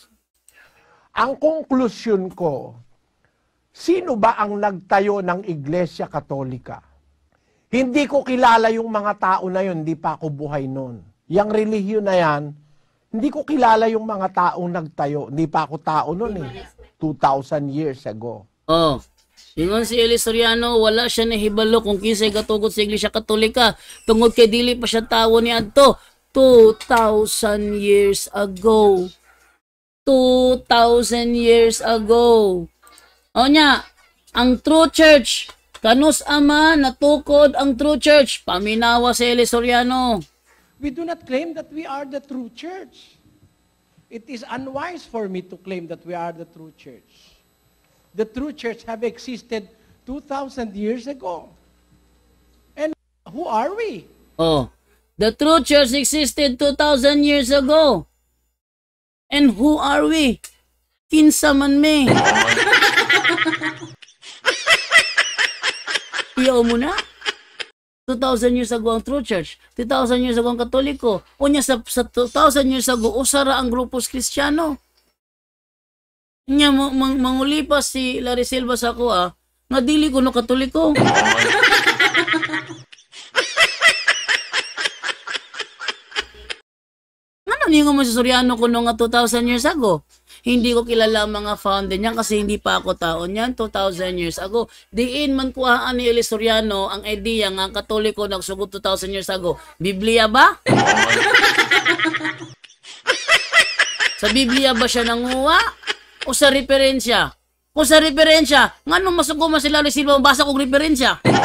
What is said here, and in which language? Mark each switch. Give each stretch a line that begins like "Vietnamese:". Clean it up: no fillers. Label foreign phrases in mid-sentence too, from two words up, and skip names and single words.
Filipino: Ang konklusyon ko, sino ba ang nagtayo ng Iglesia Katolika? Hindi ko kilala yung mga tao na yun, hindi pa ako buhay noon. Yang relihiyon na yan, hindi ko kilala yung mga taong nagtayo. Hindi pa ako tao noon eh. 2,000
English: years ago. Oh.
Cebuano: Ingon si Eli Soriano, wala siya nahibalo kung kinsay gatugot sa Iglesia Katolika. Tungod kay dili pa siya tawo ni adto.
English: 2,000 years ago. 2,000 years ago.
Cebuano: O nya, ang
English: true church,
Cebuano: kanus ama natukod ang
English: true church.
Cebuano: Paminawa si Eli Soriano.
English: We do not claim that we are the true church. It is unwise for me to claim that we are the true church. The true church have existed 2,000 years ago. And who are we? Oh, the true church existed 2,000 years ago. And who are we?
Cebuano: Kinsa man me. Iyaw mo na?
English: 2,000 years ago ang true church. 2,000 years ago ang Katoliko.
Cebuano: O niya sa 2,000
English: years ago,
Cebuano: usara ang grupos Kristiyano. Nya mangulipas si Larry Silva sa ako nga dili ko no Katoliko. Ano niyo mo si Soriano kuno nga 2,000
English: years ago?
Filipino: Hindi ko kilala ang mga founder niyan kasi hindi pa ako tao niyan 2,000
English: years ago.
Cebuano: Diin man kuhaan ni Eli Soriano ang idea nga ang Katoliko nagsugod 2,000
English: years ago.
Cebuano: Biblia ba? Sa Biblia ba siya nanguha? O sa referensya? Kung sa referensya, nga nung masugo man sila Silva, basa kong referensya.